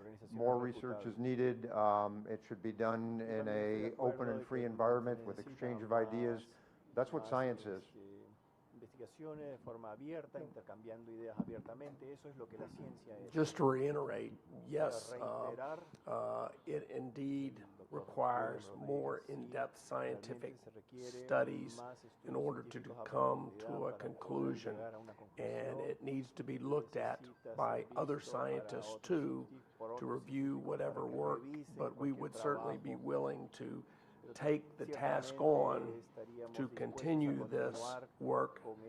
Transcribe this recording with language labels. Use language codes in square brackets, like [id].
[en] More research is needed. It should be done in a open and free environment with exchange of ideas. That's what science is. [es] investigaciones de forma abierta, intercambiando ideas abiertamente. Eso es lo que la ciencia es. [en] Just to reiterate, yes, [es] Reiterar, [en] it indeed requires more in-depth scientific studies in order to come to a conclusion, and it needs to be looked at by other scientists too to review whatever work, but we would certainly be willing to take the task on to continue this work